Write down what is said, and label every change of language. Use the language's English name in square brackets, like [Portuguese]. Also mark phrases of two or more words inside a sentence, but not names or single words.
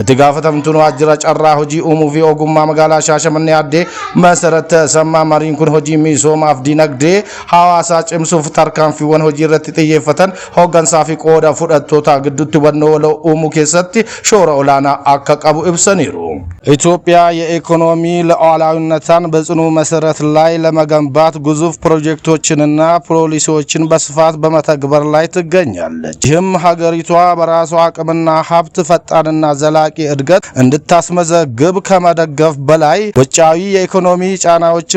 [Oromo] Itti gaafatamtuun waajjira carraa hojii uumuu fi ogummaa magaalaa Shaashamanii addee Masarat Sammaa mariin kun hojii misoomaaf dinagdee hawaasaa cimsuuf tarkaanfiiwwan hojii irratti xiyyeeffatan hooggansaa fi qooda fudhattoota gidduutti hubannoo waloo uumuu keessatti shoora olaanaa akka qabu ibsaniiru. [Amharic] ኢትዮጵያ የኢኮኖሚ ሉዓላዊነቷን በጽኑ መሰረት ላይ ለመገንባት ግዙፍ ፕሮጀክቶችንና ፖሊሲዎችን በስፋት በመተግበር ላይ ትገኛለች። ይህም ሀገሪቷ በራሷ አቅምና ሀብት ፈጣንና ዘላቂ እድገት እንድታስመዘግብ ከመደገፍ በላይ ውጫዊ የኢኮኖሚ ጫናዎችን